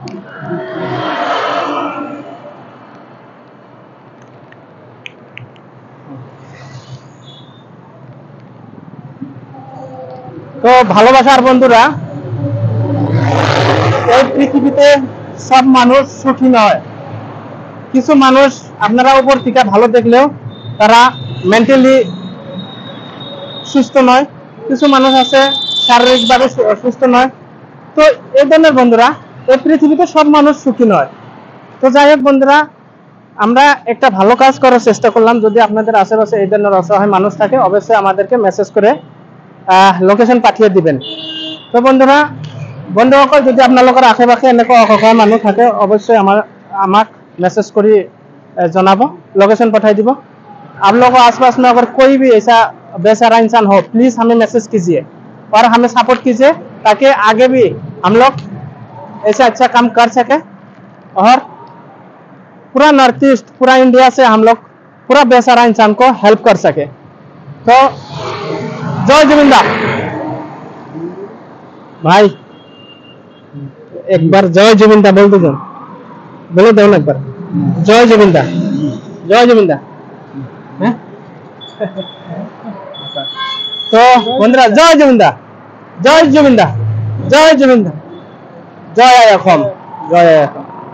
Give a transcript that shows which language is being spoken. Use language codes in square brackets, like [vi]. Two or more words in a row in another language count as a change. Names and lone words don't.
[bn] তো ভালোবাসার বন্ধুরা এই পৃথিবীতে সব মানুষ সুখী নয় কিছু মানুষ আপনারা উপর থেকে ভালো দেখলেও তারা মেন্টালি সুস্থ নয়, কিছু মানুষ আছে শারীরিকভাবে সুস্থ নয়। তো এই ধরনের বন্ধুরা, এই পৃথিবীতে সব মানুষ সুখী নয়। তো যাই হোক বন্ধুরা, আমরা একটা ভালো কাজ করার চেষ্টা করলাম। যদি আপনাদের আশেপাশে এই ধরনের অসহায় মানুষ থাকে, অবশ্যই আমাদেরকে মেসেজ করে লোকেশন পাঠিয়ে দিবেন। তো বন্ধুরা, [as] বন্ধুসকল, যদি আপোনালোকৰ আশে-পাশে এনেকুৱা অসহায় মানুহ থাকে, অবশ্যই আমাক মেছেজ কৰি জনাব, লোকেচন পঠাই দিব। [hi] आप लोगों को आसपास में अगर कोई भी ऐसा बेसहारा इंसान हो, प्लीज हमें मैसेज कीजिए और हमें सपोर्ट कीजिए, ताकि आगे भी हम लोग ऐसा अच्छा काम कर सके और पूरा नॉर्थ ईस्ट, पूरा इंडिया से हम लोग पूरा बेसहारा इंसान को हेल्प कर सके। तो जय जुबिंदा भाई, एक बार जय जुबिंदा बोल दो, बोलो दो ना एक बार, जय जुबिंदा, जय जुबिंदा। तो बंधुरा जय जुबिंदा, जय जुबिंदा, जय जुबिंदा, [as] জয় অসম, জয় অসম।